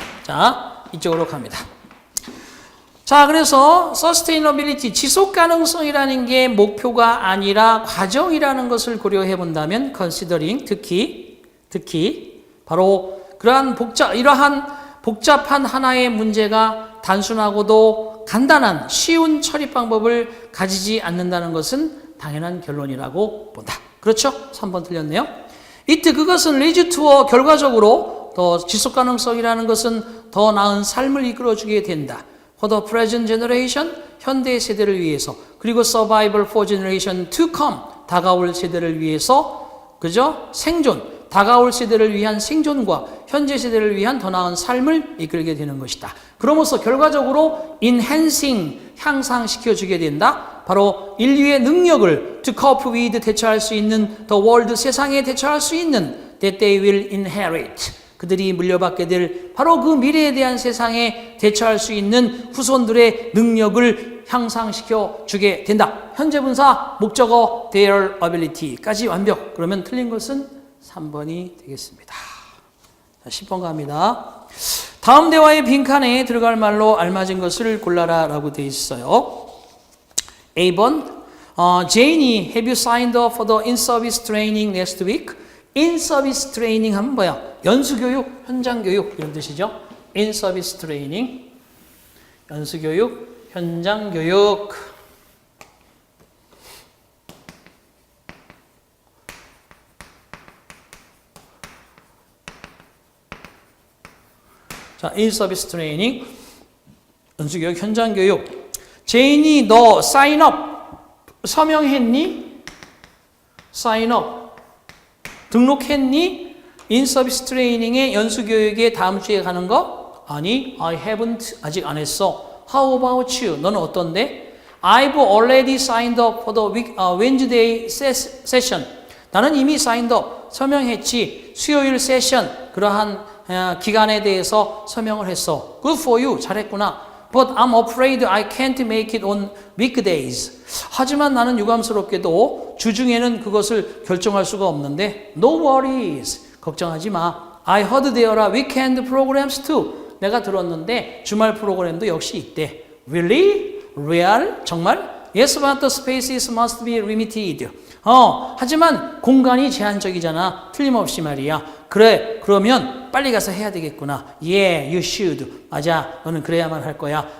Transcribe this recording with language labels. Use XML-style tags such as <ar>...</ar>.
<ko>자, 이쪽으로 갑니다. 자, 그래서 sustainability, 지속 가능성이라는 게 목표가 아니라 과정이라는 것을 고려해 본다면 considering, 특히 바로 이러한 복잡한 하나의 문제가 단순하고도 간단한 쉬운 처리 방법을 가지지 않는다는 것은 당연한 결론이라고 본다. 그렇죠? 3번 틀렸네요. 그것은</ko> <en>leads to</en> <ko>결과적으로 더 지속 가능성이라는 것은 더 나은 삶을 이끌어주게 된다.</ko> <en>For the present generation,</en> <ko>현대 세대를 위해서,</ko> <en>그리고 survival for generation to come,</en> <ko>다가올 세대를 위해서, 그죠? 다가올 세대를 위한 생존과 현재 세대를 위한 더 나은 삶을 이끌게 되는 것이다. 그러면서 결과적으로 enhancing, 향상시켜주게 된다. 바로 인류의 능력을</ko> <en>to cope with,</en> <ko>대처할 수 있는 the world, 세상에 대처할 수 있는</ko> <en>that they will inherit,</en> <ko>그들이 물려받게 될 바로 그 미래에 대한 세상에 대처할 수 있는 후손들의 능력을 향상시켜 주게 된다. 현재 분사, 목적어, their ability까지 완벽. 그러면 틀린 것은 3번이 되겠습니다. 자, 10번 갑니다. 다음 대화의 빈칸에 들어갈 말로 알맞은 것을 골라라 라고 되어 있어요.</ko> <en>A번, Janie, have you signed up for the in-service training next week?</en> <ko>in-service training 하면 뭐야? 연수교육, 현장교육 이런 뜻이죠. in-service training, 연수교육, 현장교육. 자, in-service training, 연수교육, 현장교육. 제인이 너 sign up, 서명했니? sign up, 등록했니? in-service training의 연수교육에 다음 주에 가는 거? 아니,</ko> <en>I haven't,</en> <ko>아직 안 했어.</ko> <en>How about you?</en> <ko>너는 어떤데?</ko> <en>I've already signed up for the Wednesday session.</en> <ko>나는 이미 signed up, 서명했지. 수요일 세션, 그러한 기간에 대해서 서명을 했어.</ko> <en>Good for you.</en> <ko>잘했구나.</ko> <en>But I'm afraid I can't make it on weekdays.</en> <ko>하지만 나는 유감스럽게도 주중에는 그것을 결정할 수가 없는데</ko> <en>No worries.</en> <ko>걱정하지 마.</ko> <en>I heard there are weekend programs too.</en> <ko>내가 들었는데 주말 프로그램도 역시 있대.</ko> <en>Really? Real?</en> <ko>정말?</ko> <en>Yes, but the spaces must be limited.</en> <ko>하지만 공간이 제한적이잖아. 틀림없이 말이야. 그래, 그러면 빨리 가서 해야 되겠구나.</ko> <en>Yeah, you should.</en> <ko>맞아, 너는 그래야만 할 거야.</ko>